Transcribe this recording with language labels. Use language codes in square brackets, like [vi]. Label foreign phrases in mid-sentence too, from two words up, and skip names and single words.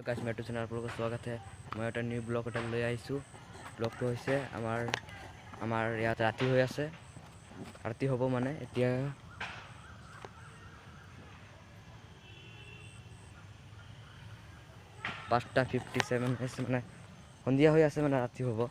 [hi] गाइस मेट्रो चैनल आपलोगों का स्वागत है। मैं एक न्यू ब्लॉग [as] এটা লৈ আহিছোঁ। ব্লগটো হৈছে আমাৰ ইয়াত ৰাতি হৈ আছে। ৰাতি হ'ব মানে এতিয়া 5:57 হৈছে মানে সন্ধিয়া হৈ আছে মানে ৰাতি হ'ব।